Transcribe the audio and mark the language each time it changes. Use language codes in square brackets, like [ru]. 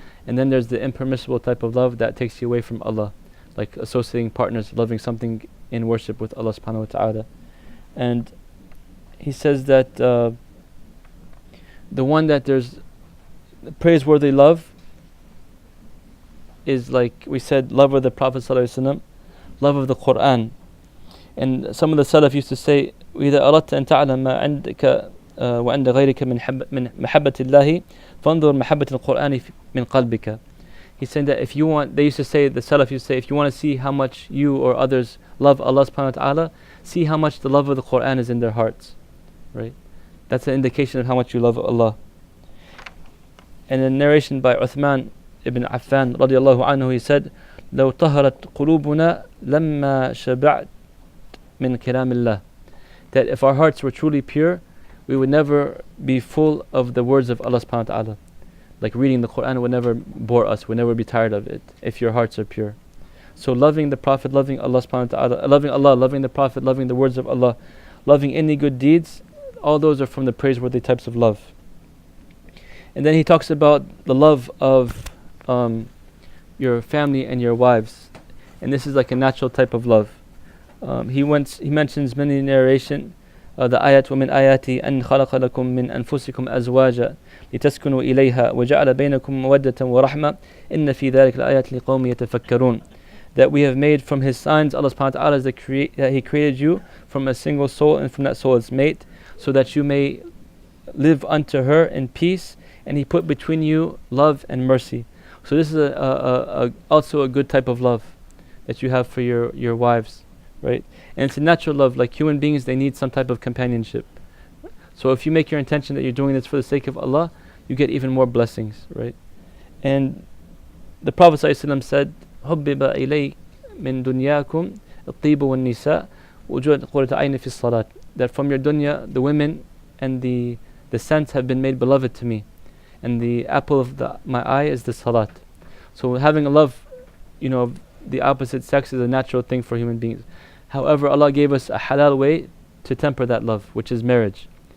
[en] And then there's the impermissible type of love that takes you away from Allah, like associating partners, loving something in worship with Allah subhanahu wa ta'ala. And he says that the one that there's praiseworthy love is, like we said, love of the Prophet ﷺ, love of the Quran. And some of the Salaf used to say, [ar] إذا أردت أن تعلم ما عندك وعند غيرك من محبة الله فانظر محبة القرآن من قلبك. [en] He's saying that if you want, they used to say, the Salaf used to say, if you want to see how much you or others love Allah subhanahu wa ta'ala, see how much the love of the Quran is in their hearts. Right? That's an indication of how much you love Allah. And a narration by Uthman ibn Affan radiallahu anhu, he said, [ar] لو طهرت قلوبنا لما شبعت من كلام الله. [en] That if our hearts were truly pure, we would never be full of the words of Allah subhanahu wa ta'ala. Like reading the Quran would never bore us, we'd never be tired of it, if your hearts are pure. So loving the Prophet, loving Allah subhanahu wa ta'ala, loving Allah, loving the Prophet, loving the words of Allah, loving any good deeds, all those are from the praiseworthy types of love. And then he talks about the love of your family and your wives. And this is like a natural type of love. He mentions many narration, the ayat [ar] وَمِنْ آيَاتِ أَنْ خَلَقَ لَكُم مِّنْ أَنفُسِكُمْ أَزْوَاجًا لِتَسْكُنُوا إِلَيْهَا وَجَعَلَ بَيْنَكُم مَّوَدَّةً وَرَحْمَةً إِنَّ فِي ذَلِكَ لَآيَاتٍ لِقَوْمٍ يَتَفَكَّرُونَ. [en] That we have made from His signs, Allah subhanahu wa ta'ala, that He created you from a single soul, and from that soul its mate, so that you may live unto her in peace, and He put between you love and mercy. So this is also a good type of love that you have for your wives, right? And it's a natural love. Like human beings, they need some type of companionship. So if you make your intention that you're doing this for the sake of Allah, you get even more blessings, right? And the Prophet ﷺ said, [ar] حُبِّبَ إِلَيْ مِن دُنْيَاكُمْ الطِّيبُ وَالنِّسَاءُ وَجُعَلَتْ قُرَّةُ عَيْنٍ فِي الصَّلَاةِ. [en] That from your dunya, the women and the scents have been made beloved to me, and the apple of my eye is the salat. So having a love, of the opposite sex is a natural thing for human beings. However, Allah gave us a halal way to temper that love, which is marriage.